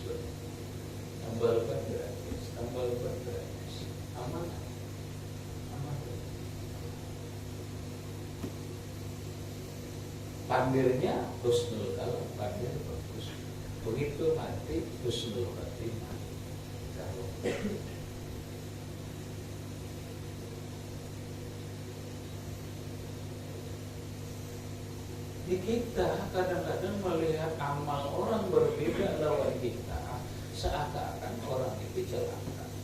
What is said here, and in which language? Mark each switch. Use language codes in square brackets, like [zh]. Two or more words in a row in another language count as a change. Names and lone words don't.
[bjn] Tambal ban gratis, tambal ban gratis. Aman. Pandirnya [ar] حسن الكلام, [bjn] pandir bagus. Begitu mati [ar] حسن الخاتمة. [bjn] Di kita kadang-kadang melihat amal orang berbeda lawan kita, seakan-akan orang itu celaka.